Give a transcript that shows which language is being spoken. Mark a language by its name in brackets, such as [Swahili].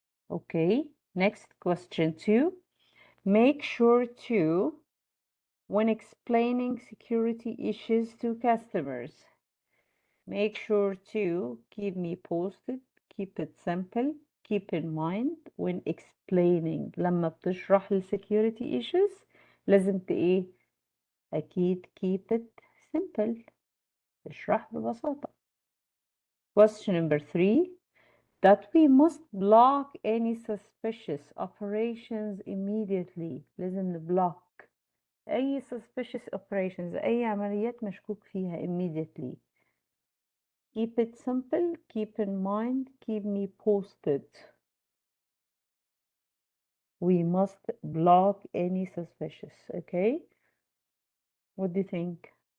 [English] Okay, next question 2. Make sure to, when explaining security issues to customers, make sure to keep me posted, keep it simple, keep in mind when explaining. [Arabic] لما بتشرح ال [English] security issues [Arabic] لازم ايه؟ أكيد [English] keep it simple. [Arabic] اشرح ببساطة. [English] Question number 3. That we must block any suspicious operations immediately. [Arabic] لازم نبلوك أي [English] suspicious operations، [Arabic] أي عمليات مشكوك فيها [English] immediately. Keep it simple, keep in mind, keep me posted. We must block any suspicious, okay? What do you think?